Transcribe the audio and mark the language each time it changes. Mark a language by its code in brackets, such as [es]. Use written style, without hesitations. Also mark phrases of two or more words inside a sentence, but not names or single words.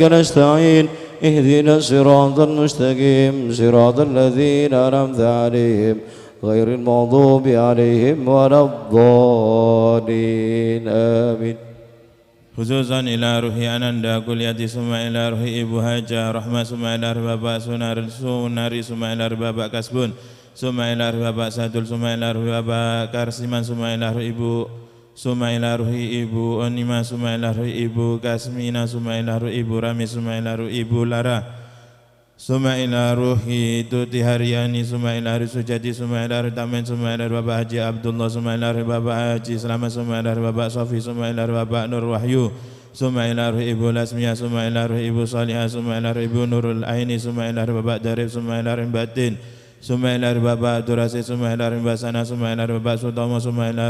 [ar] نستعين اهدنا الصراط المستقيم صراط الذين أنعمت عليهم غير المغضوب عليهم ولا الضالين آمين. خصوصا إلى روح Ananda Kuliati, ثم إلى روح Ibu Haja Rahmah, ثم إلى روح Bapak Sunari, ثم إلى روح Bapak Kasbun, ثم إلى روح Bapak Sadul, ثم إلى روح Bapak Karsiman, ثم إلى روح Ibu Onima, ثم إلى روح Ibu Kasmina, ثم إلى روح Ibu Rami, ثم إلى روح Ibu Lara, ثم إلى روح Tuti Haryani, ثم إلى روح Sujati, ثم إلى روح Tamen, ثم إلى روح Bapak Haji Abdullah, ثم إلى روح Bapak Haji Selamat, ثم إلى روح Bapak Sofi, ثم إلى ruhi Bapak Nur Wahyu, ثم إلى روح Ibu Lasmiyah, ثم إلى روح Ibu Salihah, ثم إلى روح Ibu Nurul Aini, ثم إلى روح Bapak Darif, ثم إلى روح Batin, ثم إلى Bapak Durasi, ثم إلى Basana, ثم إلى Bapak Sutomo, ثم إلى